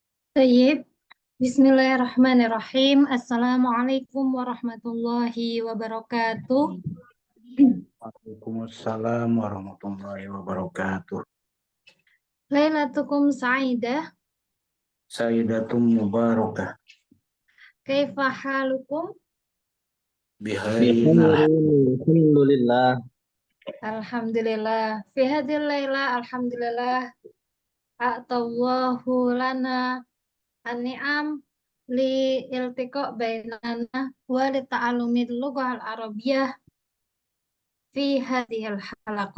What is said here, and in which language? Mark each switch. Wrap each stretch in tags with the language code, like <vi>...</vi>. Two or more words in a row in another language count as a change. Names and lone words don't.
<ar>Tayyib. بسم الله الرحمن الرحيم. السلام عليكم ورحمة الله وبركاته. وعليكم السلام ورحمة الله وبركاته. ليلتكم سعيدة. سيدتكم مباركة. كيف حالكم? Alhamdulillah. Alhamdulillah. في هذه الليلة الحمد لله. أعطانا الله النعم لالتقاء بيننا ولتعلم اللغة العربية في هذه الحلقة.</ar>